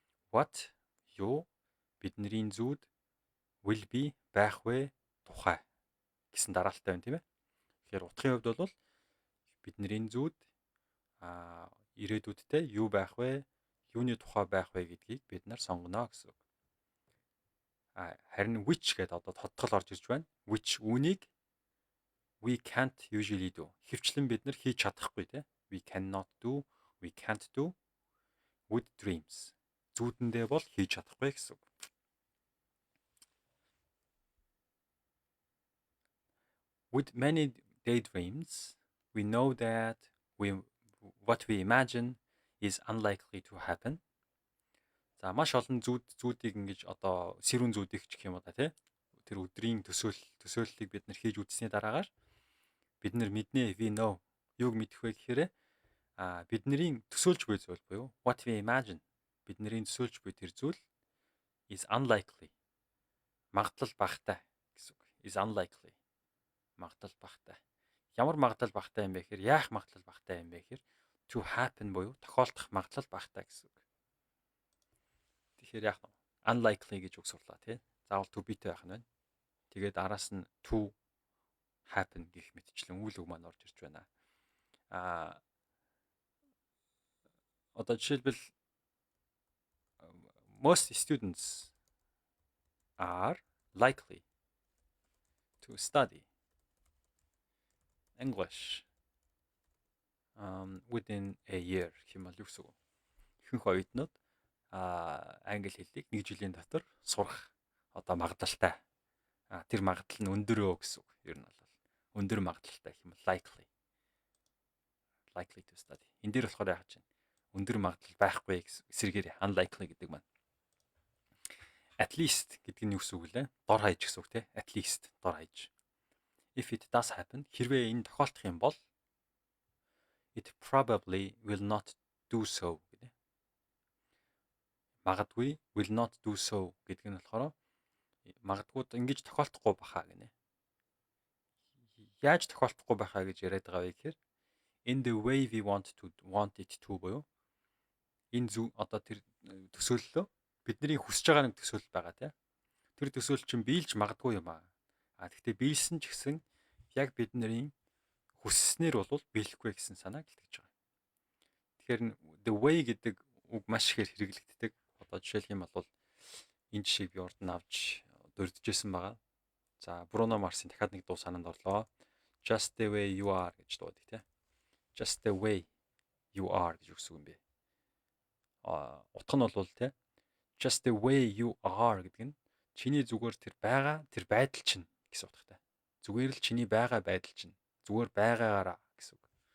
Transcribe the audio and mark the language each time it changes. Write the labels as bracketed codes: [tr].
[en] What [mn] юу бидний зүүд [en] will be [mn] байх вэ тухай гэсэн дараалалтай байна тийм ээ. Тэгэхээр утгын хувьд бол бидний зүүд ирээдүйдтэй юу байх вэ? Юуны тухай байх вэ гэдгийг бид нар сонгоно гэсэн үг. Харин which гэдэг одоо тодтол орж ирж байна. [en] Which [mn] үүнийг [en] we can't usually do. [mn] Хөвчлэн бид нар хийж чадахгүй тийм. [en] We cannot do, we can't do with dreams. [mn] Зүүдэндээ бол хийж чадахгүй гэсэн үг. [en] With many daydreams, we know that what we imagine is unlikely to happen. [mn] За маш олон зүүдийг ингэж одоо сэрүүн зүүдийг ч гэх юм уу та тий. Тэр өдрийн төсөөллийг бид нар хийж үзсний дараагаар бид нар мэднэ [en] we know. [mn] Юуг мэдэх вэ гэхээр бидний төсөөлж буй зүйл буюу [en] what we imagine [mn] бидний төсөөлж буй тэр зүйл [en] is unlikely. [mn] Магадлал багатай гэсэн үг. [en] Is unlikely. [mn] Магадлал багатай. Ямар магадлал багатай юм бэ гэхээр яах магадлал багатай юм бэ гэхээр [en] to happen [mn] буюу тохиолдох магадлал багатай гэсэн үг. Тэгэхээр яах вэ? Unlikely гэж үг сурлаа тий. Заавал to be-тэй байх нь байна. Тэгээд араас нь [en] to happen [mn] гэх мэтчлэн үйл үг маань орж ирж байна. Одоо жишээлбэл [en] most students are likely to study English within a year [mn] хэмээл юу гэсэн үг. Ихэнх оюутнууд англи хэлийг 1 жилийн дотор сурах одоо магадлалтай. Тэр магадлал нь өндөрөө гэсэн үг. Ер нь бол өндөр магадлалтай гэх юм [en] likely to study. [mn] Энд дээр болохоор яах гэж байна? Өндөр магадлал байхгүй эсрэгээр unlikely гэдэг маань. [en] At least [mn] гэдэг нь юу гэсэн үг лээ? Дор хаяж гэсэн үг тий. [en] At least [mn] дор хаяж. [en] If it does happen, [mn] хэрвээ энэ тохиолдох юм бол [en] it probably will not do so [mn] гэдэг. Магадгүй [en] will not do so [mn] гэдэг нь болохоор магадгүй ингэж тохиолдохгүй баха гинэ. Яаж тохиолдохгүй байхаа гэж яриад байгаа вэ гэхээр [en] in the way we want it to [mn] буюу энэ зүг одоо тэр төсөөллөө бидний хүсэж байгаа нэг төсөөлөл байгаа тийм. Тэр төсөөлөл чинь биелж магадгүй юм аа. Гэхдээ биелсэн ч гэсэн яг бидний хүсснээр бол биелэхгүй гэсэн санааг илтгэж байгаа. Тэгэхээр [en] the way [mn] гэдэг үг маш ихээр хэрэглэгддэг. Одоо жишээлх юм бол энэ жишээг би урд нь авч дурджсэн байгаа. За Bruno Mars-ийн дахиад нэг дуу санаанд орлоо. [en] Just the way you are [mn] гэж дуудаг тийм. [en] Just the way you are [mn] гэж үгс үг юм бэ. Утга нь бол тийм. [en] Just the way you are [mn] гэдэг нь чиний зүгээр тэр байгаа тэр байдал чинь гэсэн утгатай. Зүгээр л чиний байгаа байдал чинь зүгээр байгаагаараа гэсэн үг.